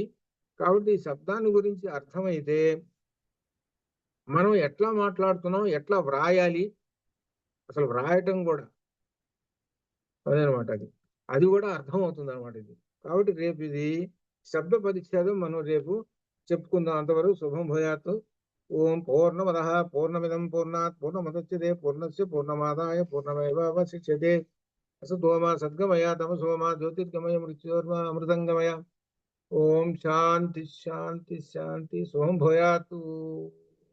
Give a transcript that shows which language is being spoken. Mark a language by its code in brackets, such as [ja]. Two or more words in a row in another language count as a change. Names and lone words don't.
[te] కాబట్టి ఈ శబ్దాన్ని గురించి అర్థమైతే మనం ఎట్లా మాట్లాడుతున్నాం, ఎట్లా వ్రాయాలి, అసలు వ్రాయటం కూడా అదనమాట. అది కూడా అర్థం అవుతుంది అనమాట ఇది. కాబట్టి రేపు ఇది శబ్ద పరిచ్ఛేదం మనం రేపు చెప్పుకుందాం. [sa] అంతవరకు శుభం భూయాత్. ఓం పూర్ణమద పూర్ణమిదం పూర్ణాత్ పూర్ణముదచ్యతే పూర్ణస్య పూర్ణమాదాయ పూర్ణమేవావశిష్యతే. అసతోమా సద్గమయ తమసోమా జ్యోతిర్గమయ మృత్యోర్మా అమృతంగమయ. ఓం శాంతి శాంతి శాంతి. శుభం భూయాత్.